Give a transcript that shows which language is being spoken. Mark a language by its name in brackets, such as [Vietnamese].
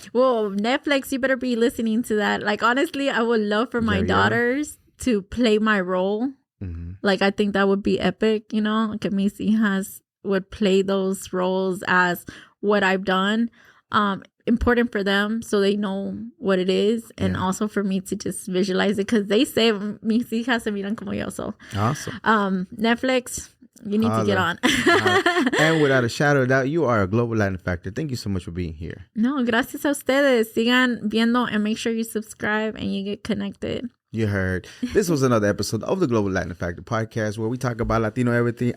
[English] well, Netflix, you better be listening to that. Like, honestly, I would love for my daughters to play my role. mm-hmm. Like, I think that would be epic, you know? [Spanish] Que mis hijas [English] would play those roles as what I've done. Important for them so they know what it is. And also for me to just visualize it. Because they say, [Spanish] mis hijas se miran como yo. [English] So, awesome. Netflix, you need to get on. And without a shadow of doubt, you are a global Latin factor. Thank you so much for being here. [Spanish] No, gracias a ustedes. Sigan viendo [English] and make sure you subscribe and you get connected. You heard. This was another episode of the Global Latin Factor podcast where we talk about Latino everything.